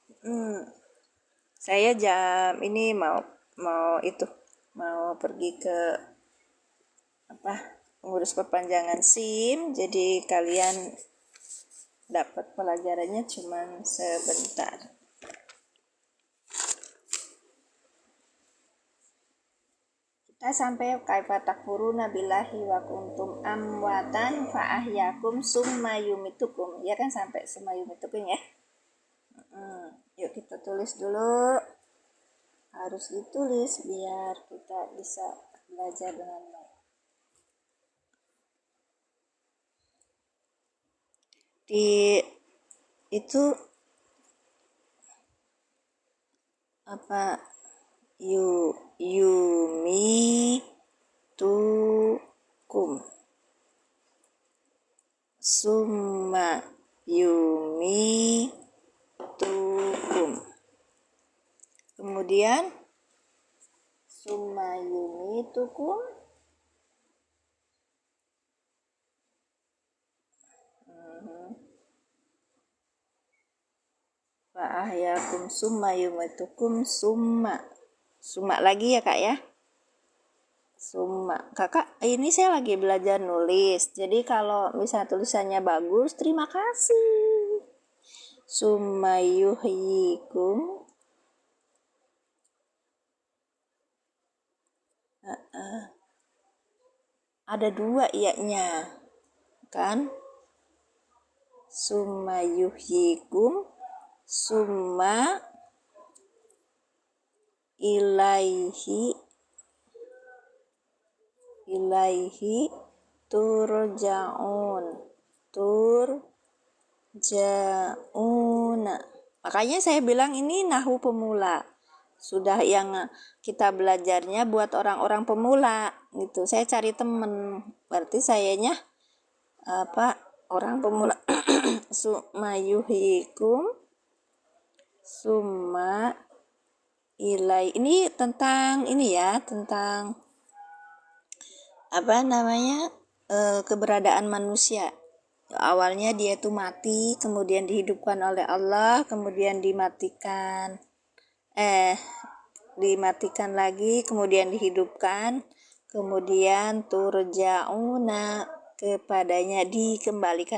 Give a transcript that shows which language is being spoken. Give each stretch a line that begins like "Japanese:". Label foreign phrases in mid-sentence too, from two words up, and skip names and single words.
Indonesian: Saya jam ini mau mau pergi ke pengurus perpanjangan SIM, jadi kalian dapat pelajarannya cuma sebentar. Kita sampai
Arabic: كيف تكفرون بالله وكنتم أمواتا فأحياكم ثم يميتكم.
Indonesian: Ya kan, sampai
Arabic: ثم يميتكم
Indonesian: ya. Yuk kita tulis dulu. Harus ditulis biar kita bisa belajar dengan baik.
Arabic: Itu يميتكم ثم يميتكم, kemudian ثم يميتكم فأحياكم ثم يميتكم ثم lagi ya kak ya.
Indonesian: Summa, kakak ini saya lagi belajar nulis, jadi kalau misalnya tulisannya bagus terima kasih.
Arabic: ثم يحييكم
Indonesian: ada dua iya-nya kan.
Arabic: ثم يحييكم ثم إليه ترجعون.
Indonesian: Makanya saya bilang ini nahwu pemula. Sudah yang kita belajarnya buat orang-orang pemula gitu. Saya cari temen, berarti sayanya orang pemula.
Arabic: ثم يحييكم ثم إلي.
Indonesian: Ini tentang tentang keberadaan manusia. Awalnya dia itu mati, kemudian dihidupkan oleh Allah, kemudian dimatikan lagi, kemudian dihidupkan, kemudian turja'una, kepadanya dikembalikan.